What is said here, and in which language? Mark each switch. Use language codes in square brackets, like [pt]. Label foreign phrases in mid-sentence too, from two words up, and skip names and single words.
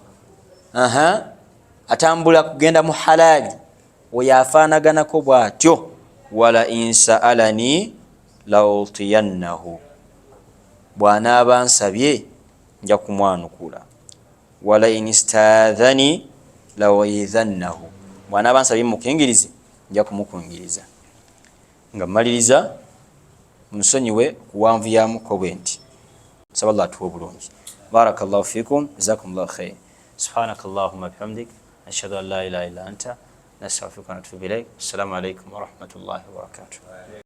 [lg] atambula kugenda mu halali oyo afaanaganako bwatyo [ar] ولئن سألني لأعطينه [lg] bw'anaaba nsabye nja kumwanukula. [ar] ولئن استعاذني لأعيذنه, [lg] bw'anaaba ansabye mukingirize nja kumukungiriza. Nga mmaliriza munsonyiwe kuwanvuyamuko bwe nti nsaba Allah atuwe obulungi. [ar] بارك الله فيكم جزاكم الله خير سبحانك اللهم بحمدك أشهد أن لا إله إلا أنت نستغفرك ونتوب إليك. السلام عليكم ورحمة الله وبركاته.